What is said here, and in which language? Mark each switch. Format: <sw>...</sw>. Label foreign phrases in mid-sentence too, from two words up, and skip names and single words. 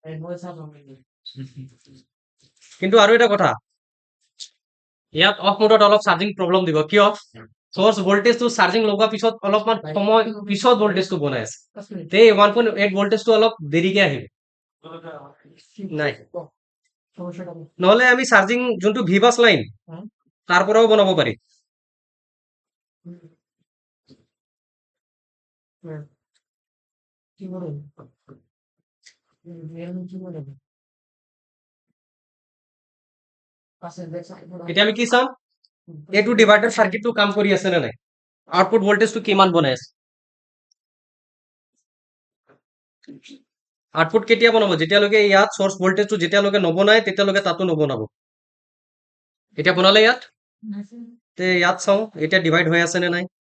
<as>কিন্তু আৰু এটা কথা ইয়াত অফ মোডত অলপ</as> <en>charging problem</en> <as>দিব কিয় সোর্স ভোল্টেজটো চাৰ্জিং লগোৱাৰ পিছত অলপমান সময় পিছত ভোল্টেজটো বনাই আছে তে 1.8 ভোল্টেজটো অলপ দেৰিকে আহিব নাই নহলে আমি চাৰ্জিং যোনটো ভিবাস লাইন তাৰ পৰাও বনাব পাৰি</as> <bn>কি বলেন কি বলেন</bn> <as>এতিয়া আমি কি চাম এইটো ডিভাইডাৰ সাৰ্কিটটো কাম কৰি আছে নে নাই আউটপুট ভোল্টেজটো কিমান বনাই আছে আউটপুট কেতিয়া বনাব যেতিয়ালৈকে ইয়াত সোর্স ভোল্টেজটো যেতিয়ালৈকে নবনায় তেতিয়ালৈকে তাতো নবনাব এতিয়া বনালে ইয়াত তে ইয়াত চাও এতিয়া ডিভাইড হৈ আছে নে নাই</as>